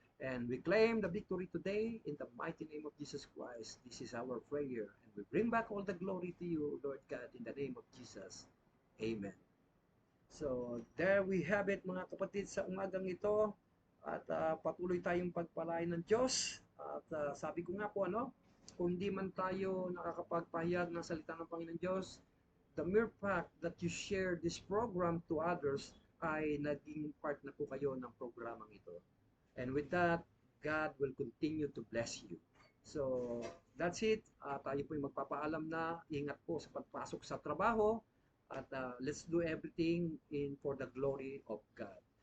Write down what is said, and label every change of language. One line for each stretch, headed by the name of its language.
English: And we claim the victory today in the mighty name of Jesus Christ. This is our prayer. And we bring back all the glory to you, Lord God, in the name of Jesus. Amen. So, there we have it,
Filipino: mga kapatid, sa umagang ito. At patuloy tayong pagpalain ng Diyos. At sabi ko nga po, kung hindi man tayo nakakapagpahayag ng salita ng Panginoon Diyos,
English: the mere fact that you share this program to others
Filipino: ay naging part na po kayo ng programang ito.
English: And with that, God will continue to bless you. So, that's it.
Filipino: Tayo po yung magpapaalam na. Ingat po sa pagpasok sa trabaho.
English: At let's do everything for the glory of God.